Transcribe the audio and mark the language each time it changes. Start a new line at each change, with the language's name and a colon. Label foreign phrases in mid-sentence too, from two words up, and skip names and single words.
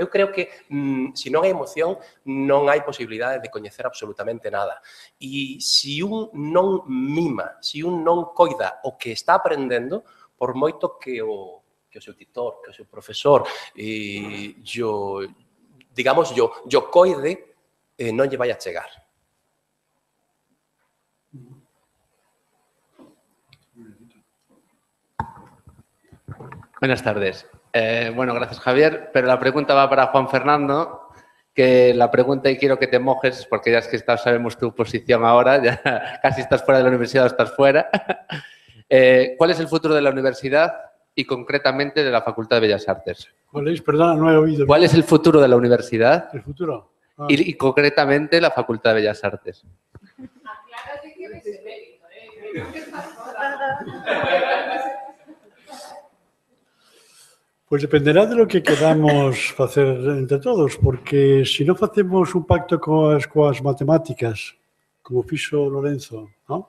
Galician: Eu creo que se non hai emoción, non hai posibilidade de coñecer absolutamente nada. E se un non mima, se un non coida o que está aprendendo, por moito que o seu tutor, que o seu profesor, digamos, yo coide, non lle vai a chegar.
Spanish: Buenas tardes. Bueno, gracias, Javier, pero la pregunta va para Juan Fernando, que la pregunta, y quiero que te mojes, porque ya es que sabemos tu posición ahora, ya casi estás fuera de la universidad o estás fuera. ¿Cuál es el futuro de la universidad y concretamente de la Facultad de Bellas Artes? ¿Cuál es? Perdona, no he oído. ¿Cuál es el futuro de la universidad? ¿El futuro? Ah. Y concretamente la Facultad de Bellas Artes. Aclárate que eres emérito, creo que estás
Galician: Pois dependerá
Spanish: de lo que queramos
Galician: facer entre todos, porque se non facemos un pacto coas matemáticas, como fixo Lorenzo, ¿no?